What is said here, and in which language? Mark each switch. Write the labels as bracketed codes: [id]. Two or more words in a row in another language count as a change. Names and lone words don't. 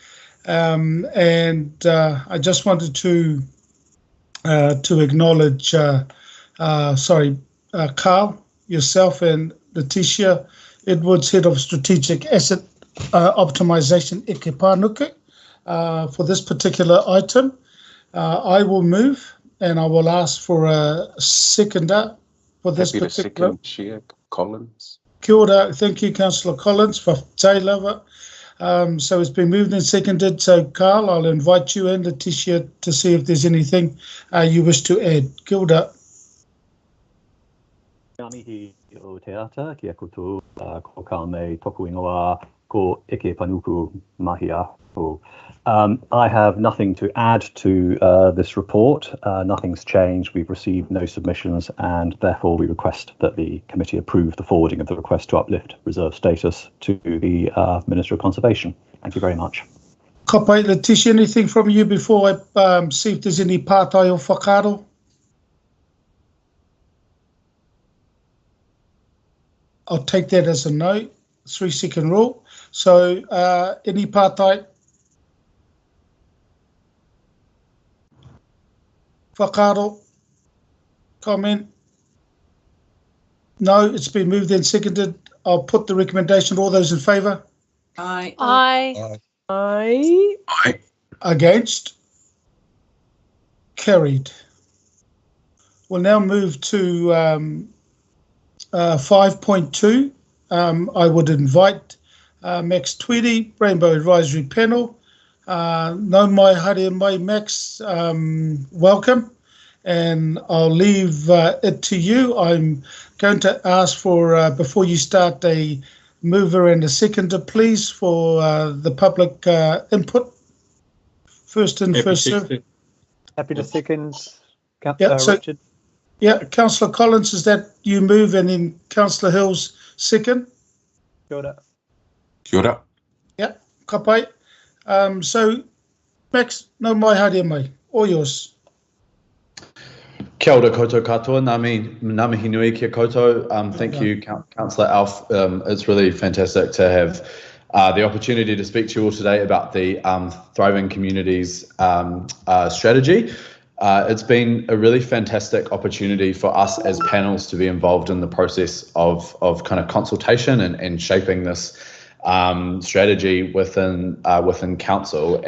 [en] I just wanted to acknowledge, Carl, yourself and Letitia Edwards, Head of Strategic Asset Optimization Eke Pānuku, for this particular item. I will move and I will ask for a seconder for this particular. Second, Chair Collins. [mi] Kia ora, [en] thank you, Councillor Collins, for [mi] te lawa. [en] So it's been moved and seconded. So, Carl, I'll invite you and Letitia to see if there's anything you wish to add. [mi] Kia ora. Ngā mihi o te ata, kia koutou, ko ka mei toku ingoa, ko Eke Panuku mahi aho. [en] I have nothing to add to this report. Nothing's changed. We've received no submissions, and therefore we request that the committee approve the forwarding of the request to uplift reserve status to the Minister of Conservation. Thank you very much. [mi] Ka pai, [en] Letitia, anything from you before I see if there's any [mi] pātai o whakaaro? [en] I'll take that as a no, 3-second rule. So any [mi] pātai? Whakaaro? [en] Comment? No, it's been moved and seconded. I'll put the recommendation. All those in favour? Aye. Aye. Aye. Aye. Against? Carried. We'll now move to 5.2. I would invite Max Tweedy, Rainbow Advisory Panel. [mi] No mai haere mai, [en] Max, welcome. And I'll leave it to you. I'm going to ask for, before you start, a mover and a seconder, please, for the public input. First in, first served. Happy to second, Richard. Yeah, Councillor Collins, is that you move, and then Councillor Hills second? [mi] Kia ora. Kia ora. [en] Yeah, [mi] ka pai. [en] So, Max, [mi] no mai haere mai, [en] all yours. [mi] Kia ora koutou katoa, ngā mihi nui kia koutou. [en] Thank you, Councillor Alf. It's really fantastic to have the opportunity to speak to you all today about the Thriving Communities strategy. It's been a really fantastic opportunity for us as panels to be involved in the process of kind of consultation and shaping this strategy within council.